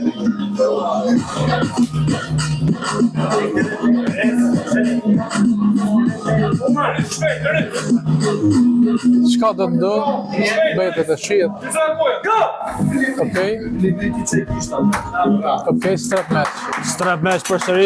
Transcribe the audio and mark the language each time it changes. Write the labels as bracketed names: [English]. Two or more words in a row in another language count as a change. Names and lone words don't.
[Albanian] Çka do të ndodh? Betet e shihet. Okej. Okej, [English] strap match. Strap match [Albanian] përsëri.